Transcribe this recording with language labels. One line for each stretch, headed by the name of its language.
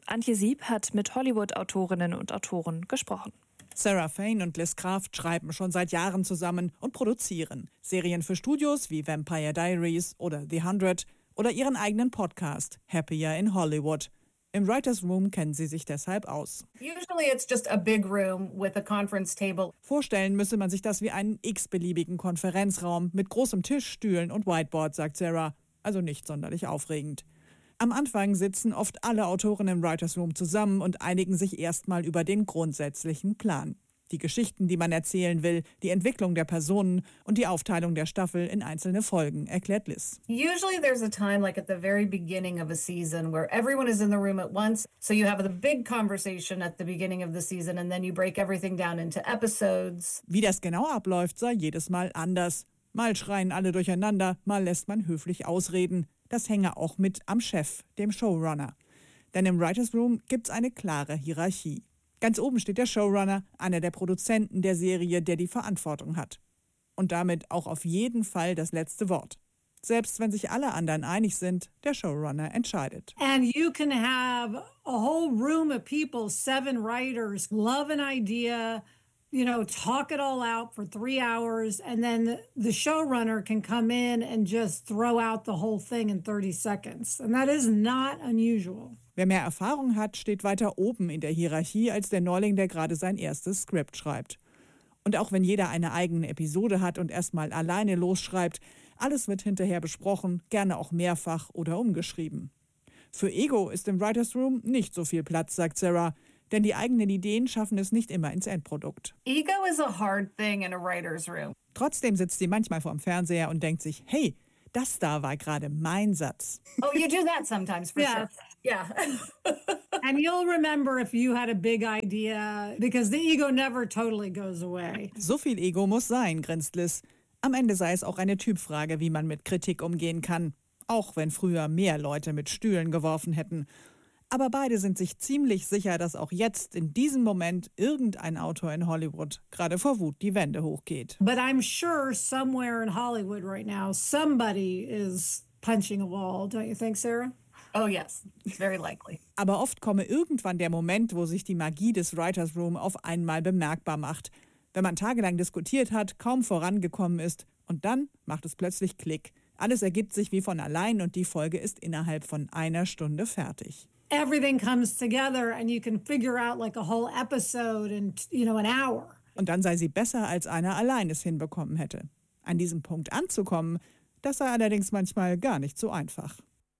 German: Antje Sieb hat mit Hollywood-Autorinnen und Autoren gesprochen. Sarah Fain und Liz Kraft schreiben schon seit Jahren zusammen und produzieren Serien für Studios wie Vampire Diaries oder The 100. Oder ihren eigenen Podcast, Happier in Hollywood. Im Writers' Room kennen sie sich deshalb aus.
English: Usually it's just a big room with a conference table.
German: Vorstellen müsse man sich das wie einen x-beliebigen Konferenzraum mit großem Tisch, Stühlen und Whiteboard, sagt Sarah. Also nicht sonderlich aufregend. Am Anfang sitzen oft alle Autoren im Writers' Room zusammen und einigen sich erstmal über den grundsätzlichen Plan. Die Geschichten, die man erzählen will, die Entwicklung der Personen und die Aufteilung der Staffel in einzelne Folgen, erklärt Liz.
English: Usually there's a time like at the very beginning of a season where everyone is in the room at once. So you have the big conversation at the beginning of the season and then you break everything down into episodes.
German: Wie das genau abläuft, sei jedes Mal anders. Mal schreien alle durcheinander, mal lässt man höflich ausreden. Das hänge auch mit am Chef, dem Showrunner. Denn im Writers' Room gibt's eine klare Hierarchie. Ganz oben steht der Showrunner, einer der Produzenten der Serie, der die Verantwortung hat. Und damit auch auf jeden Fall das letzte Wort. Selbst wenn sich alle anderen einig sind, der Showrunner entscheidet.
English: And you can have a whole room of people, 7 writers, love an idea, you know, talk it all out for 3 hours, and then the showrunner can come in and just throw out the whole thing in 30 seconds. And that is not unusual.
German: Wer mehr Erfahrung hat, steht weiter oben in der Hierarchie als der Neuling, der gerade sein erstes Skript schreibt. Und auch wenn jeder eine eigene Episode hat und erstmal alleine losschreibt, alles wird hinterher besprochen, gerne auch mehrfach oder umgeschrieben. Für Ego ist im Writers Room nicht so viel Platz, sagt Sarah, denn die eigenen Ideen schaffen es nicht immer ins Endprodukt.
English: Ego is a hard thing in a writer's room.
German: Trotzdem sitzt sie manchmal vorm Fernseher und denkt sich, hey, das da war gerade mein Satz.
English: Oh, you do that sometimes, for yeah. sure. Yeah. And you'll remember if you had a big idea, because the ego never totally goes away.
German: So viel Ego muss sein, grinst Liz. Am Ende sei es auch eine Typfrage, wie man mit Kritik umgehen kann. Auch wenn früher mehr Leute mit Stühlen geworfen hätten. Aber beide sind sich ziemlich sicher, dass auch jetzt, in diesem Moment, irgendein Autor in Hollywood gerade vor Wut die Wände hochgeht.
English: But I'm sure somewhere in Hollywood right now, somebody is punching a wall, don't you think, Sarah? Oh yes, it's very likely.
German: Aber oft komme irgendwann der Moment, wo sich die Magie des Writers Room auf einmal bemerkbar macht. Wenn man tagelang diskutiert hat, kaum vorangekommen ist und dann macht es plötzlich Klick. Alles ergibt sich wie von allein und die Folge ist innerhalb von einer Stunde fertig.
English: Everything comes together and you can figure out like a whole episode in, you know, an hour.
German: Und dann sei sie besser, als einer allein es hinbekommen hätte. An diesem Punkt anzukommen, das sei allerdings manchmal gar nicht so einfach.